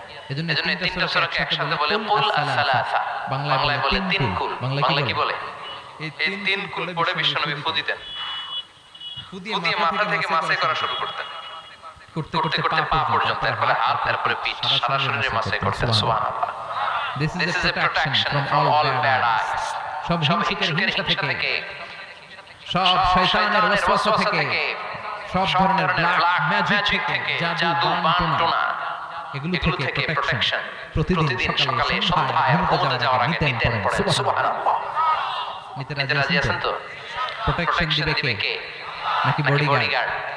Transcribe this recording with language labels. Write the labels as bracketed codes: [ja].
[bn] এজন্য এই তিনটা সূরাকে একসাথে বলে কুল আস-সালাসা। বাংলায় বলে তিন কুল। বাংলায় কি বলে? এই তিন কুল পড়ে বিশ্বনবী ফু দিতেন। ফু দিয়ে মাথা থেকে মাসাই করা শুরু করতেন, করতে করতে পা পর্যন্ত, তারপরে হাত, তারপরে পিঠ, সারা শরীরে মাসাই করতেন। সুবহানাল্লাহ। [en] This is a protection from all bad eyes. [bn] সব হিংসুকের হিংসা থেকে, সব শয়তানের ওয়াসওয়াসা থেকে, সব ধরনের ব্ল্যাক ম্যাজিক থেকে, জাদু বানটনা, এগুলো থেকে প্রোটেকশন প্রতিদিন সকালে সন্ধ্যায় ঘুমোতে যাওয়ার আগে নিতেন পড়েন। সুবহানাল্লাহ। নিতে রাজি আছেন তো? প্রোটেকশন দিবে কে? নাকি বডিগার্ড?